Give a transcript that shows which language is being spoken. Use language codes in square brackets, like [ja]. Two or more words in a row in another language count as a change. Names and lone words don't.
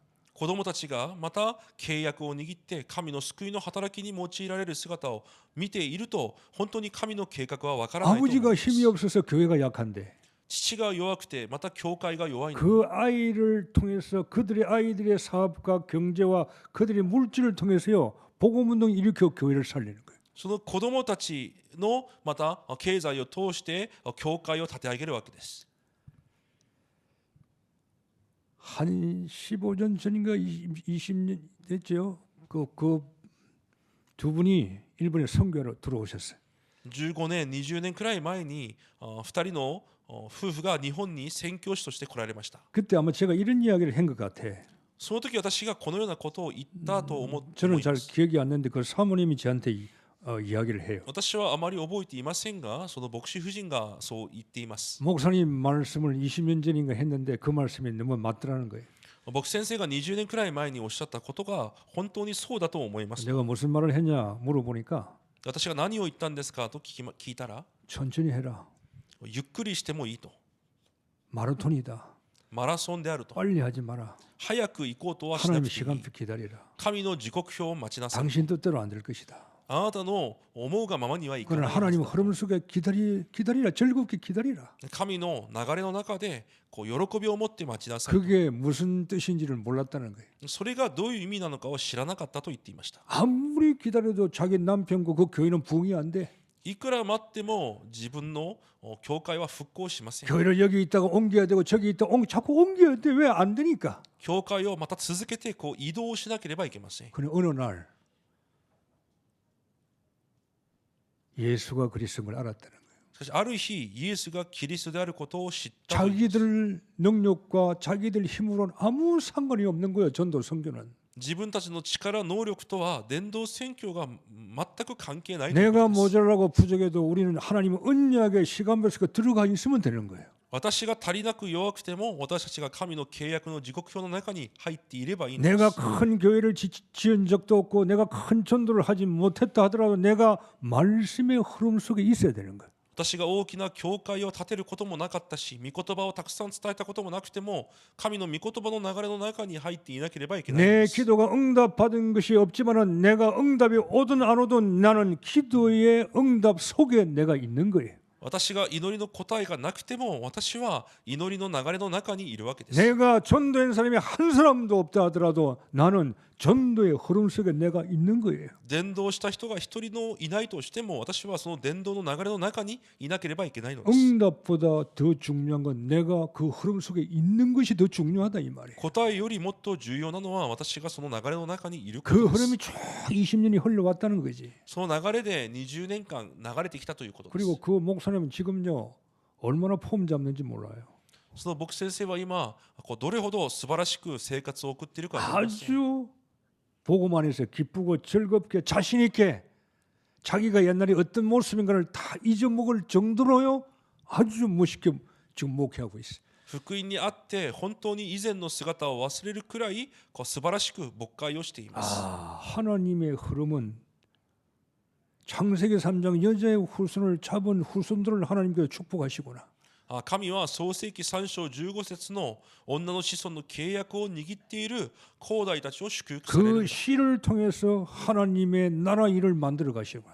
[ja] 子供たちがまた契約を握って神の救いの働きに用いられる姿を見ていると、本当に神の計画はわからないと思いま [ko] 아버지가 [ja] す。 [ko] 힘이 없어서 교회가 약한데 [ja] 父が弱くてまた教会が弱いのに、 [ko] 그 아이를 통해서 그들의 아이들의 사업과 경제와 그들의 물질을 통해서요 복음운동 일으켜 교회를 살리는 거예요. [ja] その子供たちのまた経済を通して教会を立て上げるわけです。 [ko] 한 15년 전인가 20년 됐죠. 그 두 분이 일본에 선교로 들어오셨어요. [ja] 15 年、20年くらい前に2人の夫婦が日本に宣教師として来られました。 [ko] 그때 아마 제가 이런 이야기를 한 것 같아. [ja] その時私がこのようなことを言ったと思い [ko] 저는 [ja] ま [ko] 잘 [ja] す。 [ko] 기억이 안 나는데 그 사모님이 저한테 이야기를 해요. [ja] 私はあまり覚えていませんが、その牧師夫人がそう言っています。 [ko] 목사님 말씀을 20년 전인가 했는데 그 말씀이 너무 맞더라는 거예요. [ja] 牧師先生が20年くらい前におっしゃったことが本当にそうだと思います。 [ko] 내가 무슨 말을 했냐 물어보니까 [ja] 私が何を言ったんですかと聞いたら、 [ko] 천천히 해라. [ja] ゆっくりしてもいいと。 [ko] 마라톤이다. [ja] マラソンであると。 [ko] 빨리 하지 마라. [ja] 早く行こうとはしな [ko] 하나님의 [ja] くていい。 [ko] 시간표 기다리라. [ja] 神の時刻表を待ちなさい。 [ko] 당신 뜻대로 안 될 것이다. [ja] あなたの思うがままにはいか [ko] 그러나 [ja] ない。 [ko] 하나님 흐름 속에 기다리라. 즐겁게 기다리라. [ja] 神の流れの中でこう喜びを持って待ちなさい。 [ko] 그게 무슨 뜻인지를 몰랐다는 거예요. [ja] それがどういう意味なのかを知らなかったと言っていました。 [ko] 아무리 기다려도 자기 남편과 그 교회는 부흥이 안 돼. [ja] いくら待っても自分の教会は復興しません。 [ko] 교회를 여기 있다가 옮겨야 되고 저기 있다가 자꾸 옮겨야 돼. 왜 안 되니까? [ja] 教会をまた続けてこう移動しなければいけません。 [ko] 그런데 어느 날 예수가 그리스도인 걸 알았다는 거예요. [ja] しかしある日イエスがキリストであることを知ったと言います。 [ko] 자기들 능력과 자기들 힘으로는 아무 상관이 없는 거예요. 전도 선교는. [ja] 自分たちの力能力とは伝道宣教が全く関係ない。 [ko] 내가 모자라고 부족해도 우리는 하나님의 언약의 시간표 속에 들어가 있으면 되는 거예요. [ja] 私が足りなく弱くても私たちが神の契約の時刻表の中に入っていればいいんです。 [ko] 내가 큰 교회를 지은 적도 없고 내가 큰 전도를 하지 못했다 하더라도 내가 말씀의 흐름 속에 있어야 되는 거예요. [ja] 私が大きな教会を建てることもなかったし、御言葉をたくさん伝えたこともなくても、神の御言葉の流れの中に入っていなければいけないん [ko] 내 [ja] です。 [ko] 기도가 응답받은 것이 없지만은 내가 응답이 오든 안 오든 나는 기도의 응답 속에 내가 있는 거예요. [ja] 私が祈りの答えがなくても、私は祈りの流れの中にいるわけです。 [ko] 내가 전도한 사람이 한 사람도 없다 하더라도 나는 전도의 흐름 속에 내가 있는 거예요. [ja] 伝道した人が一人のいないとしても、私はその伝道の流れの中にいなければいけないのです。 [ko] 응답보다 더 중요한 건 내가 그 흐름 속에 있는 것이 더 중요하다 이 말이에요. [ja] 答えよりもっと重要なのは、私がその流れの中にいるこ [ko] 그 [ja] とです。 [ko] 흐름이 쭉 20년이 흘러왔다는 거지. [ja] その流れで20年間流れてきたということです。 [ko] 그리고 그 목사님은 지금요 얼마나 폼 잡는지 몰라요. [ja] その牧師先生は今どれほど素晴らしく生活を送っているか分かりません。 [ko] 아주 복음 안에서 기쁘고 즐겁게 자신 있게 자기가 옛날에 어떤 모습인가를 다 잊어먹을 정도로요 아주 멋있게 지금 목회하고 있어요. [ja] 福音にあって本当に以前の姿を忘れるくらい素晴らしく牧会をしています。 [ko] 하나님의 흐름은 창세기 3장 여자의 후손을 잡은 후손들을 하나님께서 축복하시구나. [ja] 神は創世記3章15節の女の子孫の契約を握っている後代たちを祝福されるん [ko] 그 [ja] だ。 [ko] 씨를 통해서 하나님의 나라 일을 만들어 가시구나.